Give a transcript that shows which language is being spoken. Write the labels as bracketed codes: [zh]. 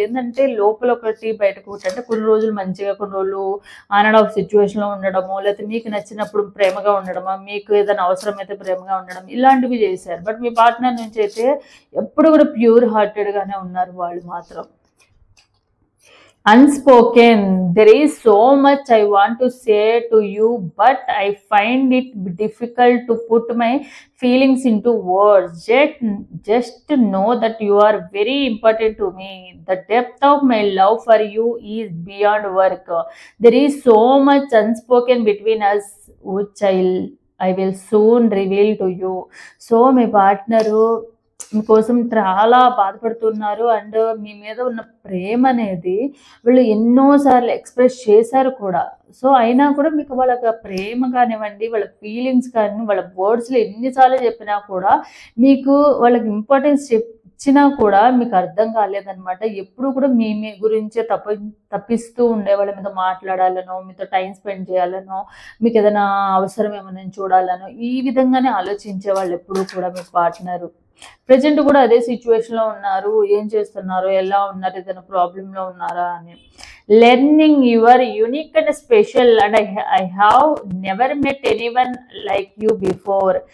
[te] ఏంటంటే లోపల ఒకటి బయటకు ఒకటి. అంటే కొన్ని రోజులు మంచిగా, కొన్ని రోజులు ఆన్ అండ్ ఆఫ్ సిచ్యువేషన్లో ఉండడము, లేకపోతే మీకు నచ్చినప్పుడు ప్రేమగా ఉండడము, మీకు ఏదైనా అవసరమైతే ప్రేమగా ఉండడం, ఇలాంటివి చేశారు. బట్ మీ పార్ట్నర్ నుంచి అయితే ఎప్పుడు కూడా ప్యూర్ హార్టెడ్గానే ఉన్నారు వాళ్ళు మాత్రం. [en] Unspoken. There is so much I want to say to you, but I find it difficult to put my feelings into words. Just know that you are very important to me. The depth of my love for you is beyond work. There is so much unspoken between us, which I will soon reveal to you. So my partner [te] మీకోసం చాలా బాధపడుతున్నారు. And మీ మీద ఉన్న ప్రేమ అనేది వీళ్ళు ఎన్నోసార్లు express చేశారు కూడా. సో అయినా కూడా మీకు వాళ్ళ ప్రేమ కానివ్వండి, వాళ్ళ ఫీలింగ్స్ కానీ, వాళ్ళ వర్డ్స్లో ఎన్నిసార్లు చెప్పినా కూడా మీకు వాళ్ళకి ఇంపార్టెన్స్ ఇచ్చినా కూడా మీకు అర్థం కాలేదన్నమాట. ఎప్పుడు కూడా మీ గురించే తప్పిస్తూ ఉండే, వాళ్ళ మీద మాట్లాడాలనో, మీతో టైం స్పెండ్ చేయాలనో, మీకు ఏదైనా అవసరం ఏమైనా చూడాలనో, ఈ విధంగానే ఆలోచించే వాళ్ళు ఎప్పుడు కూడా మీ పార్ట్నరు. ప్రెజెంట్ కూడా అదే సిచ్యువేషన్లో ఉన్నారు. ఏం చేస్తున్నారు, ఎలా ఉన్నారు, ఏదైనా ప్రాబ్లంలో ఉన్నారా అని. [en] Learning your unique and special and I have never met anyone like you before.